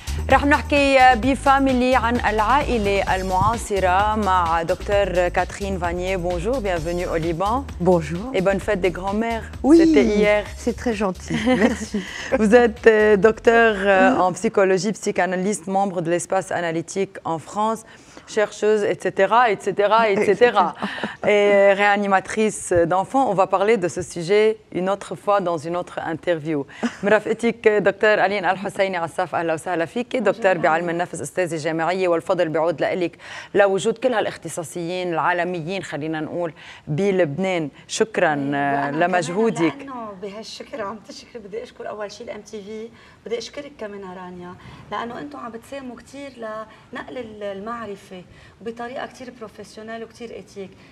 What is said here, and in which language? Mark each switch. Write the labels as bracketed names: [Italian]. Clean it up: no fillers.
[Arabic] رح نحكي بفاميلي عن العائلة المعاصرة مع دكتور Catherine Vanier. [French] Bonjour, bienvenue au Liban. Bonjour. Et bonne fête des grands-mères. Oui, c'était hier. C'est très gentil, merci. Vous êtes docteur en psychologie, psychanalyste, membre de l'espace analytique en France, chercheuse, etc., et réanimatrice d'enfants. On va parler de ce sujet une autre fois dans une autre interview. [Arabic] مرافقتك دكتور ألين الحسيني عساف، أهلا وسهلا فيك. دكتور بعلم النفس، أستاذة جامعية، والفضل بيعود لك لوجود كل هالاختصاصيين العالميين خلينا نقول بلبنان. شكرا لمجهودك. لأنه بهالشكر عم تشكر، بدي أشكر أول شيء الام تي في، بدي أشكرك كمان رانيا، لأنه أنتم عم بتساهموا كثير لنقل المعرفة وبطريقة كثير بروفيشنال وكثير إيتيك.